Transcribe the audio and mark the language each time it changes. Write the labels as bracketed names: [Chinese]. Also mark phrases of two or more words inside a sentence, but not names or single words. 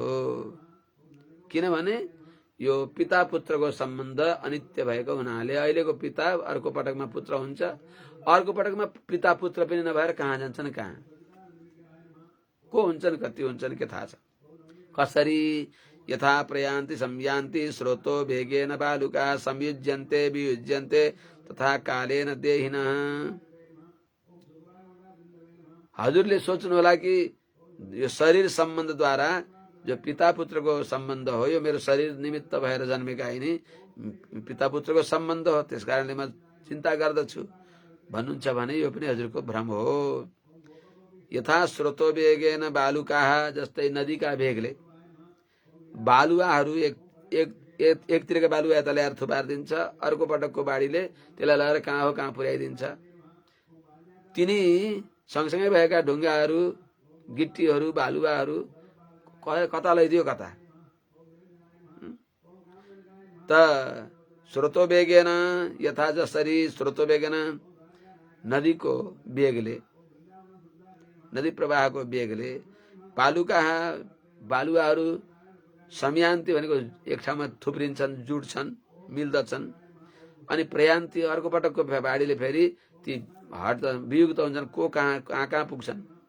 [Nepali] किनभने यो पिता पुत्रको सम्बन्ध अनित्य भएको हुनाले अहिलेको पिता अर्को पटकमा पुत्र हुन्छ, अर्को पटकमा पिता पुत्र पनि नभएर कहाँ जान्छन्, कहाँ को हुन्छन्, कति हुन्छन् के थाहा छ। [Sanskrit] कसरी यथा प्रयान्ति संयान्ति स्रोतो वेगेन बालुका संयुज्यन्ते वियुज्यन्ते तथा कालेन देहिनः। [Nepali] हजुरले सोच्नु होला कि यो शरीर सम्बन्धद्वारा जो पिता पुत्रको सम्बन्ध हो, यो मेरो शरीर निमित्त भएर जन्मेका यिनी पिता पुत्रको सम्बन्ध हो, त्यस कारणले म चिन्ता गर्दछु भन्नुहुन्छ भने यो पनि हजुरको भ्रम हो। [Sanskrit] यथा स्रोतो वेगेन बालुकाः, [Nepali] जस्तै नदीका वेगले बालुवाहरू एकतिरका बालुवा यता ल्याएर थुपारिदिन्छ, अर्को पटकको बाढीले त्यसलाई लगेर कहाँ हो कहाँ पुर्याइदिन्छ। तिनी सँगसँगै भएका ढुङ्गाहरू, गिट्टीहरू, बालुवाहरू कता लैदियो कता। [Sanskrit] त स्रोतो वेगेन, [Nepali] यथा जसरी [Sanskrit] स्रोतो वेगेन [Nepali] नदीको वेगले, नदी प्रवाहको वेगले बालुवाहरू समयान्ति भनेको एक ठाउँमा थुप्रिन्छन्, जुट्छन्, मिल्दछन्, अनि प्रयान्ति अर्को पटकको बाढीले फेरि ती वियुक्त हुन्छन्, को कहाँ पुग्छन्।